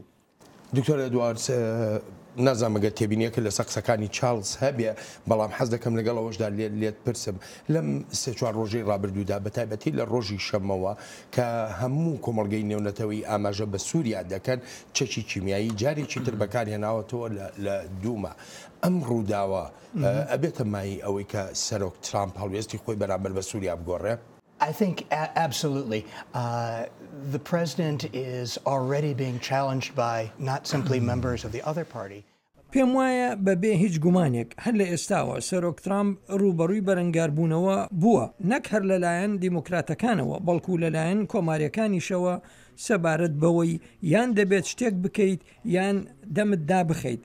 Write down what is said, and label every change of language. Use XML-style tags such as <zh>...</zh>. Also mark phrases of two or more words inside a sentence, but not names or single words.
<ckb>دکتۆر ئەدوارد، نازانمەگە تێبینیەکە لە سەقسەکانی چارلز هەبێ، بەڵام حەز دەکەم لەگەڵەوەشدا لێت پرسم لەم 3-4 ڕۆژەی ڕابردوودا بەتایبەتی لە ڕۆژی شەمەوە کە هەموو کۆمەڵگەی نێونەتەوەی ئاماژە بە سووریا دەکەن چەکی کیمیایی جارێکی تر بەکارهێناوەتەوە لە دوومە. ئەم ڕووداوە ئەبێتە مای ئەوەی کە سەرۆک ترامپ هەڵوێستی خۆی بەرامبەر بە سووریا بگۆڕێ؟</ckb> <en>I think absolutely. The president is already being challenged by not simply members of the other party.</en> <ckb>پێم وایە بەبێ هیچ گومانێک هەر لە ئێستاوە سەرۆک ترامپ ڕوبەڕووی بەرەنگاربوونەوە بووە نەک هەر لەلایەن دیموکراتەکانەوە بەڵکو لەلایەن کۆماریەکانیشەوە سەبارەت بەوەی یان دەبێت شتێک بکەیت یان دەمت دابخەیت.</ckb>